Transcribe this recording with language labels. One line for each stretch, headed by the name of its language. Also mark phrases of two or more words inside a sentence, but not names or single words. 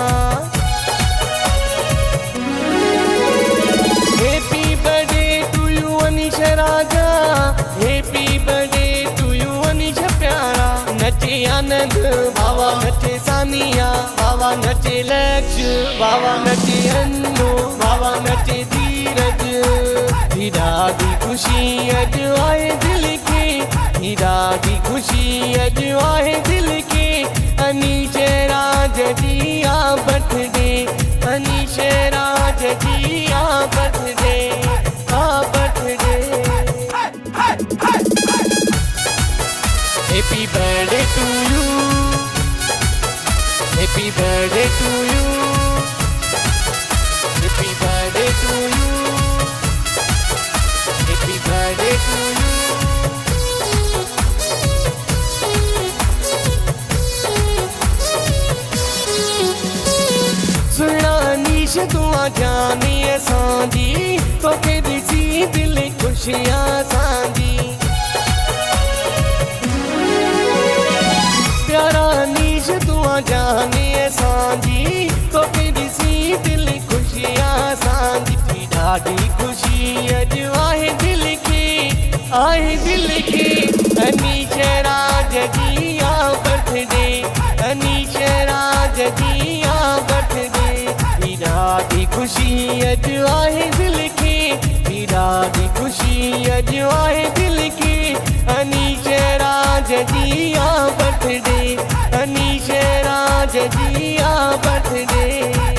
English: Happy birthday to you अनीश राजा, Happy birthday to you अनीश प्यारा।
Sindhi: नचे आनंद बाबा, नचे सानिया बाबा, नचे लक्ष्य बाबा, नचे अन्नू बाबा, नचे धीरज। ॾाढी खुशी अॼु आहे दिल खे, ॾाढी खुशी अॼु आहे दिल खे। अनीश राज जी आ बर्थडे, अनीश राज जी आ बर्थडे, आ बर्थडे।
English: happy birthday to you, happy birthday to you, happy birthday to you, happy birthday to you.
Sindhi: सुना अनीश दुआ जानी असांजी, तोखे ॾिसी दिल ख़ुशी असांजी। प्यारा अनीश दुआ जानी असांजी, तोखे ॾिसी दिल ख़ुशी असांजी। ॾाढी खुशी अॼु आहे दिल खे, आहे दिल खे। अनीश राज जी आ बर्थडे, अनीश राज जी आ बर्थडे। ॾाढी खुशी अॼु आहे दिल खे, ॾाढी खुशी अॼु आहे दिल खे। अनीश राज जी आ बर्थडे, अनीश राज जी आ बर्थडे।